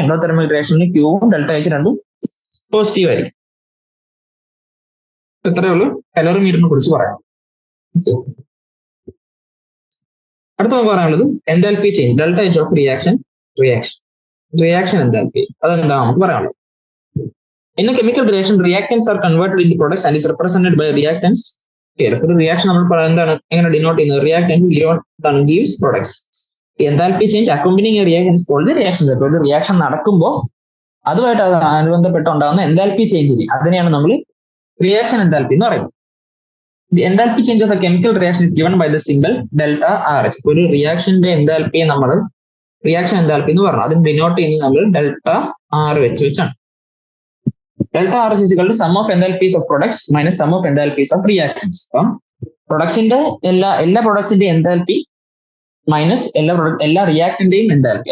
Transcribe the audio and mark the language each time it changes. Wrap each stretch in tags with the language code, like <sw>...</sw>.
<ml>Endothermic റിയാക്ഷനിൽ ക്യൂവും delta H രണ്ടും positive ആയിരിക്കും. ഇത്രയേ ഉള്ളൂ കലോറിമീറ്ററിനെ കുറിച്ച് പറയാം. അടുത്ത നമുക്ക് പറയാനുള്ളത് enthalpy change, delta H of reaction enthalpy. അതെന്താ നമുക്ക് പറയാനുള്ളത്?</ml> <en>In a chemical reaction, reactants are converted into products and is represented by reactants.</en> <ml>ഒരു റിയാക്ഷൻ നമ്മൾ പറയുന്നതാണ് എങ്ങനെ ഡിനോട്ട് ചെയ്യുന്നത്?</ml> <en>Reactant gives products. Enthalpy change accompanying reaction is called reaction.</en> <ml>ഒരു reaction നടക്കുമ്പോൾ അതുമായിട്ട് അനുബന്ധപ്പെട്ട് ഉണ്ടാകുന്ന എൻതാൽപി ചേഞ്ചിന് അതിനെയാണ് നമ്മൾ റിയാക്ഷൻ എൻതാൽപി എന്ന് പറയുന്നത്.</ml> <en>The enthalpy change of a chemical reaction is given by the symbol delta RH.</en> <ml>ഒരു റിയാക്ഷന്റെ എൻതാൽപിയെ നമ്മൾ റിയാക്ഷൻ എൻതാൽപി എന്ന് പറഞ്ഞു. അതിന് ഡിനോട്ട് ചെയ്യുന്നത് നമ്മൾ</ml> <en>Delta R വെച്ചാണ്. Delta R is equal to sum of enthalpies of products minus sum of enthalpies of reactants.</en> <ml>അപ്പം പ്രൊഡക്ട്സിന്റെ എല്ലാ പ്രൊഡക്ട്സിന്റെ എൻതാൽപി മൈനസ് എല്ലാ റിയാക്ടന്റെയും എൻതാൽപി.</ml>